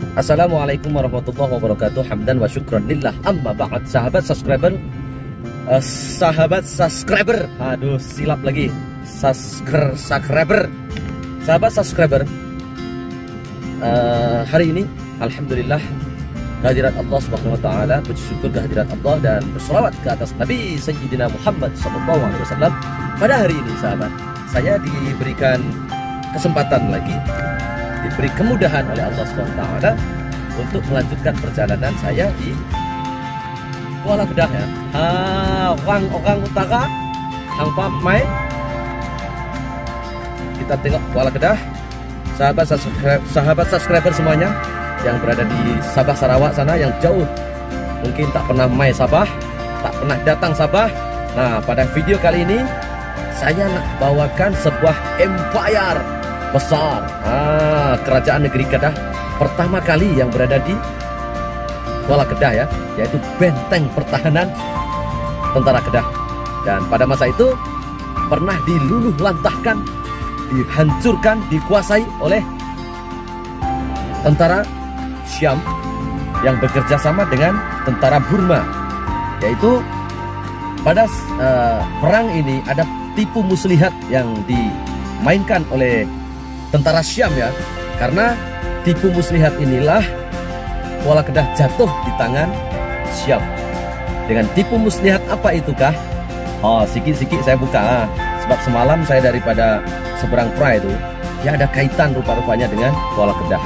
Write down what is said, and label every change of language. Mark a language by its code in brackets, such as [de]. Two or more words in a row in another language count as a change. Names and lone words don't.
[ar] السلام عليكم ورحمة الله وبركاته. حمدا وشكرا لله. أما بعد. [ms] Sahabat subscriber, aduh silap lagi. Subscriber. Sahabat subscriber, hari ini alhamdulillah kehadirat Allah [ar] سبحانه وتعالى, [ms] puji syukur kehadirat Allah dan berselawat ke atas Nabi Sayyidina Muhammad [ar] صلى الله عليه وسلم. [ms] Pada hari ini sahabat, saya diberikan kesempatan lagi, diberi kemudahan oleh Allah [ar] سبحانه وتعالى [ms] untuk melanjutkan perjalanan saya di Kuala Kedah ya. Orang utara, tanpa main. Kita tengok Kuala Kedah. Sahabat subscriber semuanya yang berada di Sabah Sarawak sana, yang jauh mungkin tak pernah main Sabah, tak pernah datang Sabah. Nah, pada video kali ini saya nak bawakan sebuah empire besar, kerajaan negeri Kedah pertama kali yang berada di Kuala Kedah ya, yaitu benteng pertahanan tentara Kedah. Dan pada masa itu pernah diluluh lantahkan, dihancurkan, dikuasai oleh tentara Syam yang bekerja sama dengan tentara Burma. Yaitu pada perang ini ada tipu muslihat yang dimainkan oleh tentara Syam ya. Karena tipu muslihat inilah Kuala Kedah jatuh di tangan Syam. Dengan tipu muslihat apa itukah? Sikit-sikit saya buka. Sebab semalam saya daripada seberang Pra itu, ya ada kaitan rupa-rupanya dengan Kuala Kedah.